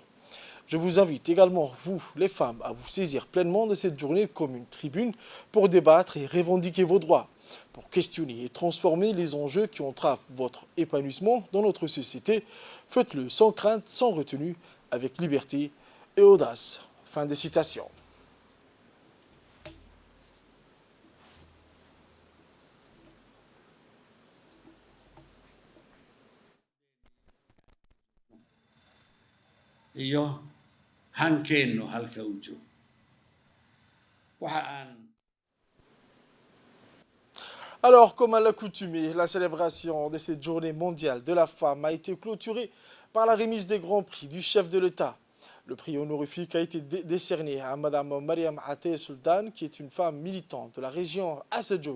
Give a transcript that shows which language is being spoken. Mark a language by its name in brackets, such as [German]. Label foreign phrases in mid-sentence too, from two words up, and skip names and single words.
[French] Je vous invite également, vous, les femmes, à vous saisir pleinement de cette journée comme une tribune pour débattre et revendiquer vos droits, pour questionner et transformer les enjeux qui entravent votre épanouissement dans notre société. Faites-le sans crainte, sans retenue, avec liberté et audace. » Fin des citations. [Somali] iyo hankeennu halka uu joogo waxa aan. [French] Alors, comme à l'accoutumée, la célébration de cette journée mondiale de la femme a été clôturée par la remise des grands prix du chef de l'État. Le prix honorifique a été décerné à Mme Mariam Até Sultan, qui est une femme militante de la région Assadjoug.